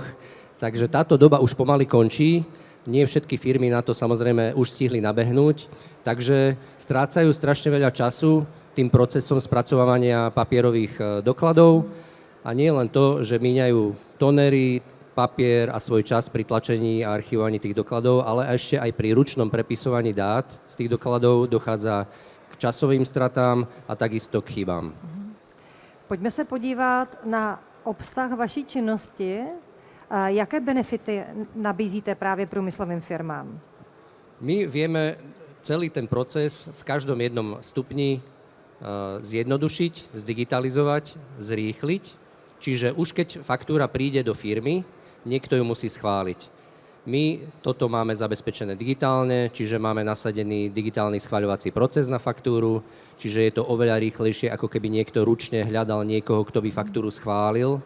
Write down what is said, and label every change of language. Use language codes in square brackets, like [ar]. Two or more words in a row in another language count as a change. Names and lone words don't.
[sk] Takže táto doba už pomaly končí. Nie všetky firmy na to samozrejme už stihli nabehnúť, takže strácajú strašne veľa času tým procesom spracovávania papierových dokladov a nie len to, že míňajú tonery, papier a svoj čas pri tlačení a archivovaní tých dokladov, ale ešte aj pri ručnom prepisovaní dát z tých dokladov dochádza k časovým stratám a takisto k chybám. [cs] Pojďme se podívat na obsah vaší činnosti. Jaké benefity nabízíte právě průmyslovým firmám? [sk] My vieme celý ten proces v každom jednom stupni zjednodušiť, zdigitalizovať, zrýchliť. Čiže už keď faktúra príde do firmy, niekto ju musí schváliť. My toto máme zabezpečené digitálne, čiže máme nasadený digitálny schvaľovací proces na faktúru, čiže je to oveľa rýchlejšie, ako keby niekto ručne hľadal niekoho, kto by faktúru schválil.